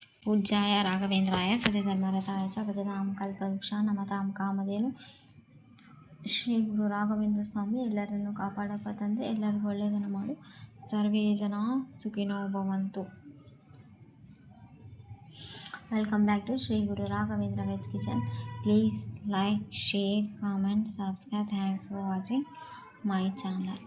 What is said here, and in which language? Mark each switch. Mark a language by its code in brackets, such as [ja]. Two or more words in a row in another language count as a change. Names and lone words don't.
[sa] पूज्याय राघवेंद्राय सत्यधर्मरताय च भजतां कल्पवृक्ष नमतां कामधेनु [kn] ಶ್ರೀ ಗುರು ರಾಘವೇಂದ್ರ ಸ್ವಾಮಿ ಎಲ್ಲರನ್ನು ಕಾಪಾಡಪ್ಪ ತಂದೆ, ಎಲ್ಲರಿಗೂ ಒಳ್ಳೆಯದನ್ನು ಮಾಡು. [sa] ಸರ್ವೇ ಜನ ಸುಖಿನೋ ಭವಂತು. [en] Welcome back to Shri Guru Raghavendra Veg Kitchen. Please like, share, comment, subscribe. Thanks for watching my channel.